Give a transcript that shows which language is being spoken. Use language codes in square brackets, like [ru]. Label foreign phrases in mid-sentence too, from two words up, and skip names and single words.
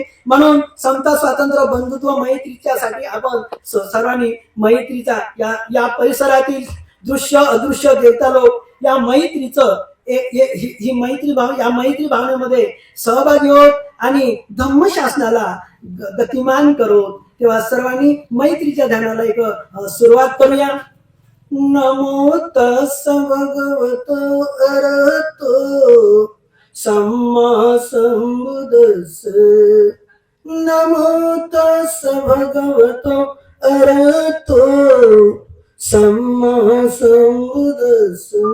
[mr] म्हणून समता, स्वातंत्र्य, बंधुत्व, मैत्रीच्यासाठी आपण सर्वांनी मैत्रीचा या परिसरातील दृश्य अदृश्य देवता लोक या मैत्रीचं ही मैत्री या मैत्री भावनेमध्ये सहभागी होत आणि धम्मशासनाला गतिमान करो. तेव्हा सर्वांनी मैत्रीच्या ध्यानाला एक सुरुवात करूया. [pi] नमो तस् भगवतो अरहतो सम्मा संबुद्धस्स. नमो तस् भगवतो अरहतो सम्मा संबुद्धस्स.